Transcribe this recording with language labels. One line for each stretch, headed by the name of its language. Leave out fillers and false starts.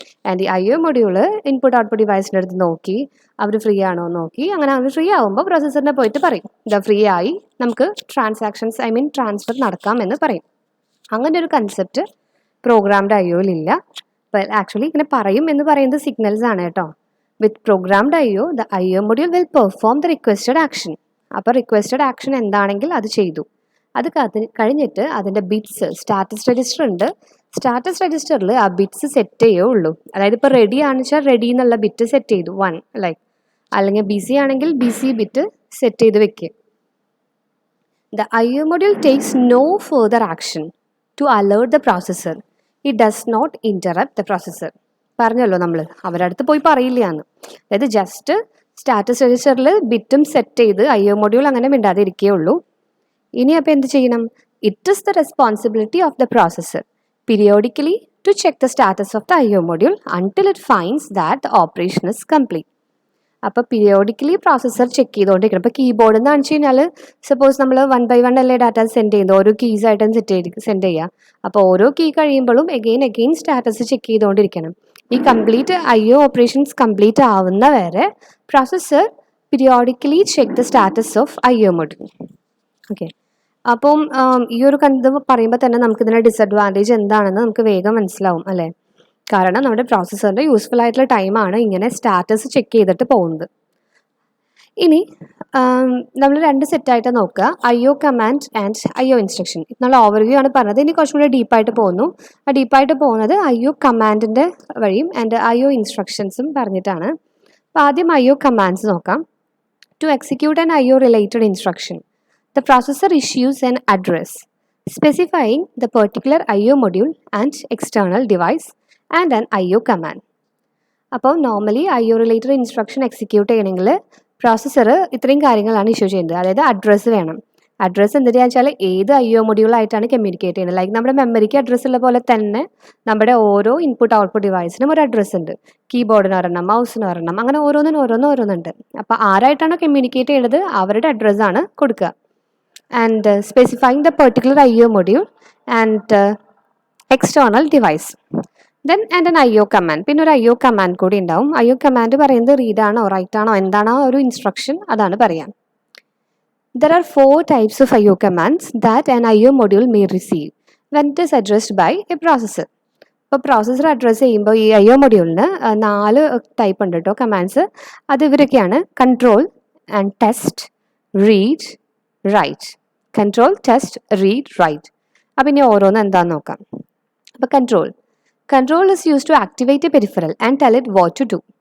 Malayalam: And ഈ IO module input output ഡിവൈസിൻ്റെ അടുത്ത് നോക്കി അവർ ഫ്രീ ആണോ നോക്കി. അങ്ങനെ അവർ ഫ്രീ ആകുമ്പോൾ പ്രോസസ്സറിനെ പോയിട്ട് പറയും, ഇതാ ഫ്രീ ആയി, നമുക്ക് ട്രാൻസ്ഫർ നടക്കാം എന്ന് പറയും. അങ്ങനെ ഒരു കൺസെപ്റ്റ് പ്രോഗ്രാംഡ് IOയിലില്ല. അപ്പോൾ ആക്ച്വലി ഇങ്ങനെ പറയും എന്ന് പറയുന്നത് സിഗ്നൽസ് ആണ് കേട്ടോ.
English: With programmed IO, the IO module will perform the requested action.
Malayalam: അപ്പോൾ റിക്വസ്റ്റഡ് ആക്ഷൻ എന്താണെങ്കിൽ അത് ചെയ്തു. അത് കഴിഞ്ഞിട്ട് അതിൻ്റെ ബിറ്റ്സ്, സ്റ്റാറ്റസ് രജിസ്റ്റർ ഉണ്ട്, സ്റ്റാറ്റസ് രജിസ്റ്ററിൽ ആ ബിറ്റ്സ് സെറ്റ് ചെയ്യുള്ളൂ. അതായത് ഇപ്പോൾ റെഡി ആണെന്ന് വെച്ചാൽ റെഡി എന്നുള്ള ബിറ്റ് സെറ്റ് ചെയ്തു 1, ലൈക്ക്, അല്ലെങ്കിൽ BC ആണെങ്കിൽ BC ബിറ്റ് സെറ്റ് ചെയ്ത് വെക്കുക.
English: The IO module takes no further action to alert the processor. It does not interrupt the processor.
Malayalam: പറഞ്ഞല്ലോ നമ്മൾ, അവരുടെ അടുത്ത് പോയി പറയില്ല എന്ന്. അതായത് ജസ്റ്റ് സ്റ്റാറ്റസ് രജിസ്റ്ററിൽ ബിറ്റും സെറ്റ് ചെയ്ത് IO മൊഡ്യൂൾ അങ്ങനെ മിണ്ടാതെ ഇരിക്കുകയുള്ളൂ. ഇനി അപ്പോൾ എന്ത് ചെയ്യണം,
English: It is the responsibility of the processor periodically to check the status of the IO module until it finds that the operation is complete.
Malayalam: അപ്പോൾ പീരിയോഡിക്കലി പ്രോസസ്സർ ചെക്ക് ചെയ്തുകൊണ്ടിരിക്കണം. ഇപ്പോൾ കീബോർഡ് എന്ന് കാണിച്ചു കഴിഞ്ഞാൽ സപ്പോസ് നമ്മൾ 1 by 1 അല്ലേ ഡാറ്റ സെൻഡ് ചെയ്യുന്നത്, ഓരോ കീസ് ആയിട്ടും സെൻഡ് ചെയ്യുക. അപ്പോൾ ഓരോ കീ കഴിയുമ്പോഴും എഗെയിൻ സ്റ്റാറ്റസ് ചെക്ക് ചെയ്തുകൊണ്ടിരിക്കണം. ഈ കംപ്ലീറ്റ് IO ഓപ്പറേഷൻസ് കംപ്ലീറ്റ് ആവുന്ന വരെ processor periodically
English: Check the status of IO module.
Malayalam: Okay, അപ്പം ഈ ഒരു ഇത് പറയുമ്പോൾ തന്നെ നമുക്കിതിൻ്റെ ഡിസഡ്വാൻറ്റേജ് എന്താണെന്ന് നമുക്ക് വേഗം മനസ്സിലാവും അല്ലേ. കാരണം നമ്മുടെ പ്രോസസ്സറിൻ്റെ യൂസ്ഫുൾ ആയിട്ടുള്ള ടൈമാണ് ഇങ്ങനെ സ്റ്റാറ്റസ് ചെക്ക് ചെയ്തിട്ട് പോകുന്നത്. ഇനി നമ്മൾ 2 സെറ്റായിട്ട് നോക്കുക, IO command and IO instruction. നമ്മൾ ഓവർവ്യൂ ആണ് പറഞ്ഞത്. ഇനി കുറച്ചും കൂടി ഡീപ്പായിട്ട് പോകുന്നു. ആ ഡീപ്പായിട്ട് പോകുന്നത് IO കമാൻഡിൻ്റെ വഴിയും ആൻഡ് IO ഇൻസ്ട്രക്ഷൻസും പറഞ്ഞിട്ടാണ്. അപ്പോൾ ആദ്യം IO കമാൻഡ്സ് നോക്കാം.
English: To execute an IO related instruction, the processor issues an address specifying the particular IO module and external device and an IO command.
Malayalam: അപ്പോൾ normally IO related instruction execute ചെയ്യണമെങ്കിൽ processor ഇത്രയും കാര്യങ്ങളാണ് issue ചെയ്യുന്നത്. അതായത് address വേണം. Address എന്തിനാ വെച്ചാൽ ഏത് IO മൊഡ്യൂളായിട്ടാണ് കമ്മ്യൂണിക്കേറ്റ് ചെയ്യുന്നത്. ലൈക്ക് നമ്മുടെ മെമ്മറിക്ക് അഡ്രസ്സ് ഉള്ള പോലെ തന്നെ നമ്മുടെ ഓരോ ഇൻപുട്ട് ഔട്ട്പുട്ട് ഡിവൈസിനും ഒരു അഡ്രസ്സ് ഉണ്ട്. കീബോർഡിന് ഒരെണ്ണം, മൗസിന് ഒരെണ്ണം, അങ്ങനെ ഓരോന്നുണ്ട്. അപ്പോൾ ആരായിട്ടാണോ കമ്മ്യൂണിക്കേറ്റ് ചെയ്യുന്നത് അവരുടെ അഡ്രസ്സാണ് കൊടുക്കുക.
English: And specifying the particular IO module and external device. Then and an IO command.
Malayalam: പിന്നെ ഒരു IO command കൂടി ഉണ്ടാവും. IO command പറയുന്നത് റീഡ് ആണോ റൈറ്റ് ആണോ എന്താണോ ഒരു ഇൻസ്ട്രക്ഷൻ അതാണ് പറയാം.
English: There are 4 types of IO commands that an IO module may receive when it is addressed by a processor.
Malayalam: ഇപ്പോൾ പ്രോസസ്സർ അഡ്രസ്സ് ചെയ്യുമ്പോൾ ഈ IO മൊഡ്യൂളിന് 4 ടൈപ്പ് ഉണ്ട് കേട്ടോ കമാൻഡ്സ്. അത് ഇവരൊക്കെയാണ്: control and test, read, right. Control, test, read, right. അപ്പം ഇനി ഓരോന്ന് എന്താണെന്ന് നോക്കാം.
English: അപ്പോൾ control is use to activate a peripheral and tell it what to do.